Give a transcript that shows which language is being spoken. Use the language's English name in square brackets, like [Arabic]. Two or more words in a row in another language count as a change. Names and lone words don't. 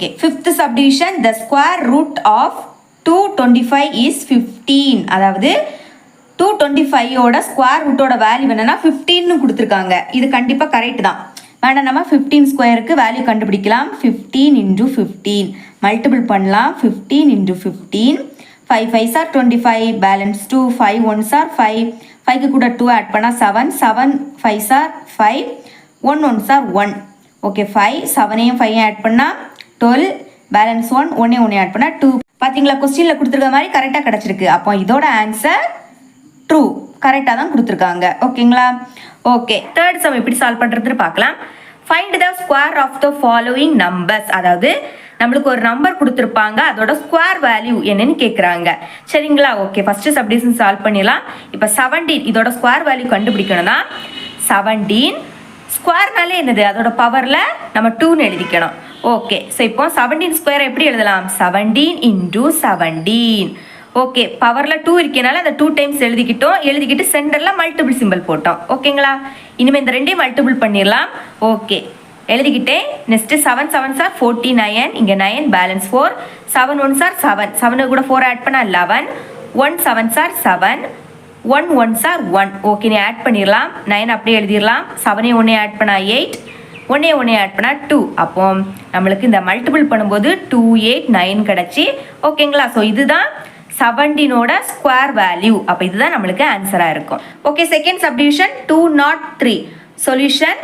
[English] fifth subdivision, the square root of 225 is 15. [Tamil] அதாவது 225ஓட [English] square root value [Tamil] என்னன்னா 15ன்னு கொடுத்துருக்காங்க. இது கண்டிப்பாக கரெக்ட் தான். வேணா நம்ம 15 [English] square value [Tamil] கண்டுபிடிக்கலாம். 15 × 15 மல்டிபிள் பண்ணலாம். 15 × 15. [English] 5 5s are 25, பேலன்ஸ் 2. 5 1s are 5. [Tamil] 5க்கு கூட 2 ஆட் பண்ணால் 7. [English] 7 5s are 5. 1 1s are 1. [Tamil] ஓகே, 5 7ஐயும் 5ஐயும் ஆட் பண்ணால் 12, பேலன்ஸ் 1. 1 ஆட் பண்ணால் 2. பார்த்தீங்களா, கொஸ்டினில் கொடுத்துருக்க மாதிரி கரெக்டாக கிடச்சிருக்கு. அப்போ இதோட [English] answer true, [Tamil] கரெக்டாக தான் கொடுத்துருக்காங்க. ஓகேங்களா, ஓகே. [English] third sum [Tamil] எப்படி சால்வ் பண்ணுறதுன்னு பார்க்கலாம். [English] find the square of the following numbers. [Tamil] அதாவது நம்மளுக்கு ஒரு நம்பர் கொடுத்துருப்பாங்க, அதோட [English] square value [Tamil] என்னன்னு கேட்குறாங்க. சரிங்களா, ஓகே. [English] first subdivision [Tamil] சால்வ் பண்ணிடலாம். இப்போ 17 இதோட [English] square value [Tamil] கண்டுபிடிக்கணும்னா 17 ஸ்கொயர்னாலே என்னது? அதோட பவரில் நம்ம 2ன்னு எழுதிக்கணும். [English] okay, so [Tamil] இப்போ 17 ஸ்கொயரை எப்படி எழுதலாம்? 17 × 17. ஓகே, பவரில் 2 இருக்கனால அந்த 2 டைம்ஸ் எழுதிக்கிட்டு சென்டரில் [English] multiple symbol [Tamil] போட்டோம். ஓகேங்களா, இனிமேல் இந்த ரெண்டையும் மல்டிபிள் பண்ணிடலாம். ஓகே, எழுதிக்கிட்டே. நெக்ஸ்ட்டு [English] 7 7s are 49. [Tamil] இங்கே 9, பேலன்ஸ் 4. [English] 7 1s are 7. [Tamil] 7 கூட 4 ஆட் பண்ணால் 11. [English] 1 7s are 7. 1 1s are 1. [Tamil] ஓகே, நீ ஆட் பண்ணிடலாம். 9 அப்படியே எழுதிடலாம். 7 1 ஆட் பண்ணால் 8. 1 ஆட் பண்ணால் 2. அப்போ நம்மளுக்கு இந்த மல்டிபிள் பண்ணும்போது 2 8 9 கிடச்சி. ஓகேங்களா, ஸோ இதுதான் 17ஓட [English] square value. [Tamil] அப்போ இதுதான் நம்மளுக்கு ஆன்சராக இருக்கும். [English] okay, second subdivision 203 solution.